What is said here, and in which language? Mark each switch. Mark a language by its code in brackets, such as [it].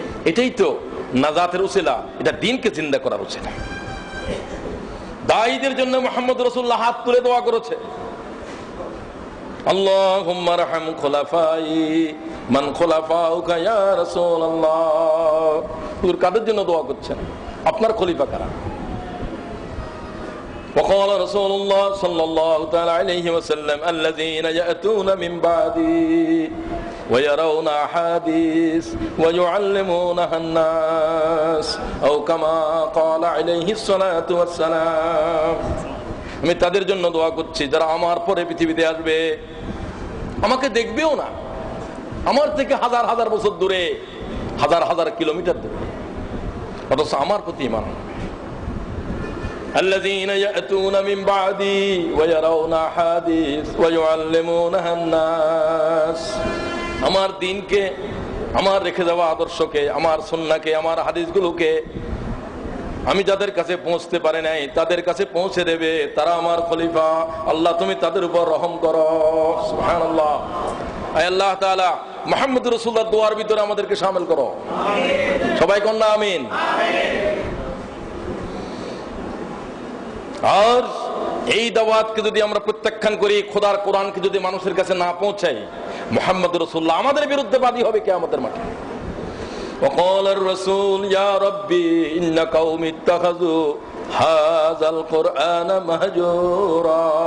[bn] এটাই তো নাজাতের উসিলা, এটা দ্বীনকে জিন্দা করার উসিলা। দায়ীদের জন্য মুহাম্মদ রাসূলুল্লাহ হাত তুলে দোয়া করেছে, [ar] আল্লাহুম্মা রহম খুলাফাই মান খুলাফাউকা ইয়া রাসূলুল্লাহ। [bn] হুজুর কাদের জন্য দোয়া করছেন? আপনার খলিফা কারা? [ar] وقال رسول الله صلى الله تعالى عليه وسلم الذين يأتون من بعدي ويرون أحاديث ويعلمونها الناس أو كما قال عليه الصلاة والسلام। [bn] আমি তাদের জন্য দোয়া করছি যারা আমার পরে পৃথিবীতে আসবে, আমাকে দেখবেও না, আমার থেকে হাজার হাজার বছর দূরে, হাজার হাজার কিলোমিটার দূরে, অথচ আমার প্রতি ঈমান। [ar] الذين يأتون من بعدي ويرون أحاديث ويعلمونها الناس। [bn] আমার দ্বীনকে, আমার রেখে যাওয়া আদর্শকে, আমার সুন্নাহকে, আমার হাদিসগুলোকে আমি যাদের কাছে পৌঁছতে পারে নাই তাদের কাছে পৌঁছে দেবে, তারা আমার খলিফা। আল্লাহ তুমি তাদের উপর রহম করো। সুবহানাল্লাহ। আয় আল্লাহ তাআলা মুহাম্মদ রাসূলুল্লাহর দোয়ার ভিতরে আমাদেরকে শামিল করো। আমিন। সবাই কোন না আমিন। আমিন। আর এই দাওয়াতকে যদি আমরা প্রত্যাখ্যান করি, খোদার কোরআনকে যদি মানুষের কাছে না পৌঁছাই, মুহাম্মদ রাসূলুল্লাহ আমাদের বিরুদ্ধে বাদী হবে কিয়ামতের মাঠে। [ar] وقال الرسول يا ربي إن قومي اتخذوا هذا القرآن مهجورا।